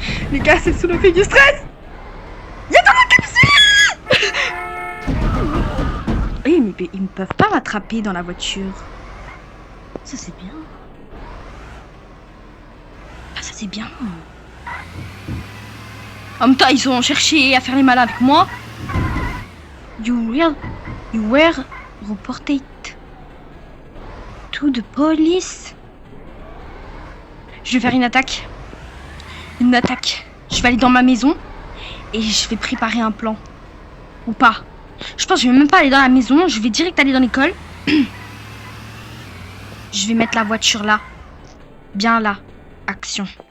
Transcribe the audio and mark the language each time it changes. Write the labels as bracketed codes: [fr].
[fr] Les gars, c'est sous le fait du stress. Il y a dans la capsule. Oui, mais ils ne peuvent pas m'attraper dans la voiture. Ça, c'est bien. Ah, ça, c'est bien. En même temps, ils ont cherché à faire les malins avec moi. [en] You were reported to the police. [fr] Je vais faire une attaque. Une attaque. Je vais aller dans ma maison et je vais préparer un plan. Ou pas. Je pense que je vais même pas aller dans la maison. Je vais direct aller dans l'école. Je vais mettre la voiture là. Bien là. Action.